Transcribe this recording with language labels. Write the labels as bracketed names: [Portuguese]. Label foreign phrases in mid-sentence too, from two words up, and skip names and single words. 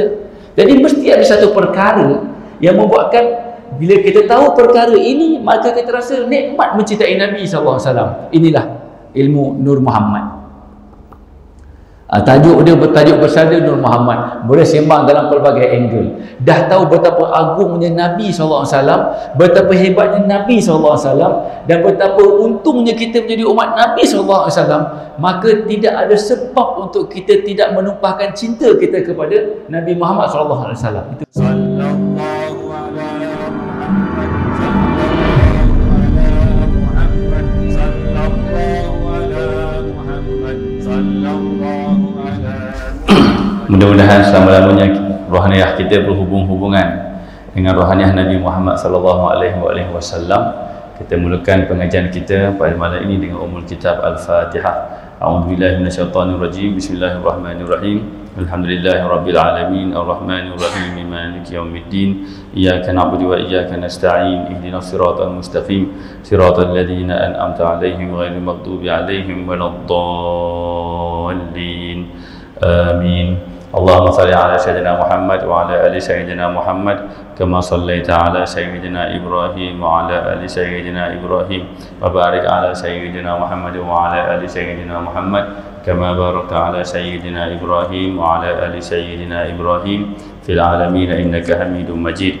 [Malay] Jadi mesti ada satu perkara yang membuatkan bila kita tahu perkara ini, maka kita rasa nikmat mencintai Nabi SAW. Inilah ilmu Nur Muhammad. Tajuk dia bertajuk bersada Nur Muhammad. Boleh sembang dalam pelbagai angle. Dah tahu betapa agungnya Nabi SAW, betapa hebatnya Nabi SAW, dan betapa untungnya kita menjadi umat Nabi SAW, maka tidak ada sebab untuk kita tidak menumpahkan cinta kita kepada Nabi Muhammad SAW. Itu mudah-mudahan selama-lamanya rohaniah kita berhubung-hubungan dengan rohaniah Nabi Muhammad [Arabic] صلى الله عليه وسلم. [Malay] Kita mulakan pengajian kita pada malam ini dengan [Arabic] أم الكتاب [Malay] Al-Fatihah. [Arabic] أعوذ بالله من الشيطان الرجيم. بسم الله الرحمن الرحيم. الحمد لله رب العالمين، الرحمن الرحيم، مالك يوم الدين. إياك نعبد وإياك نستعين. اهدنا الصراط المستقيم، صراط الذين أنعمت عليهم غير المغضوب عليهم ولا الضالين. Amin. اللهم صل على سيدنا محمد وعلى آل سيدنا محمد كما صليت على سيدنا إبراهيم وعلى آل سيدنا إبراهيم وبارك على سيدنا محمد وعلى آل سيدنا محمد كما باركت على سيدنا إبراهيم وعلى آل سيدنا إبراهيم في العالمين إنك حميد مجيد.